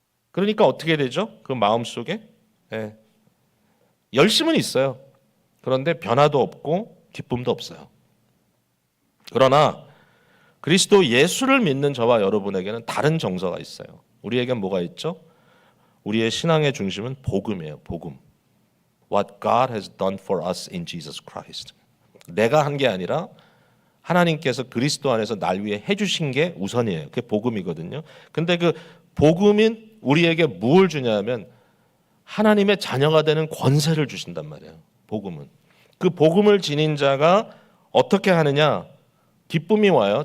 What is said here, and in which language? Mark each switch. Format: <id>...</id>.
<ko>그러니까 어떻게 되죠? 그 마음속에 열심은 있어요. 그런데 변화도 없고 기쁨도 없어요. 그러나 그리스도 예수를 믿는 저와 여러분에게는 다른 정서가 있어요. 우리에겐 뭐가 있죠? 우리의 신앙의 중심은 복음이에요. 복음.</ko> <en>What God has done for us in Jesus Christ.</en> <ko>내가 한 게 아니라 하나님께서 그리스도 안에서 날 위해 해주신 게 우선이에요. 그게 복음이거든요. 근데 그 복음인 우리에게 무엇을 주냐면 하나님의 자녀가 되는 권세를 주신단 말이에요. 복음은. 그 복음을 지닌 자가 어떻게 하느냐? 기쁨이 와요.</ko>